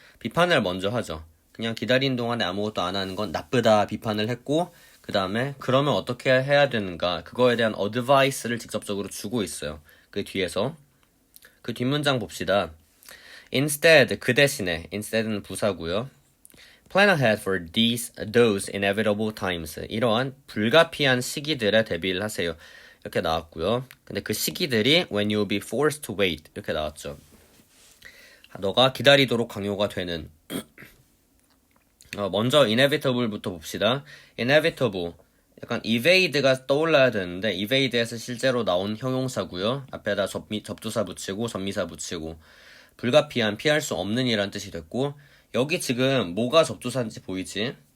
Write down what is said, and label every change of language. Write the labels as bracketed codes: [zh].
[ko] 비판을 먼저 하죠. 그냥 기다리는 동안에 아무것도 안 하는 건 나쁘다 비판을 했고 그 다음에 그러면 어떻게 해야 되는가 그거에 대한 어드바이스를 직접적으로 주고 있어요. 그 뒤에서 그 뒷문장 봅시다. Instead, 그 대신에 instead는 부사고요. [en] Plan ahead for those inevitable times. [ko] 이러한 불가피한 시기들에 대비를 하세요. 이렇게 나왔고요. 근데 그 시기들이 [en] when you'll be forced to wait [ko] 이렇게 나왔죠. 너가 기다리도록 강요가 되는 먼저 inevitable부터 봅시다. inevitable 약간 evade가 떠올라야 되는데 evade에서 실제로 나온 형용사고요. 앞에다 접두사 붙이고 전미사 붙이고 불가피한 피할 수 없는 이란 뜻이 됐고 여기 지금 뭐가 접두사인지 보이지?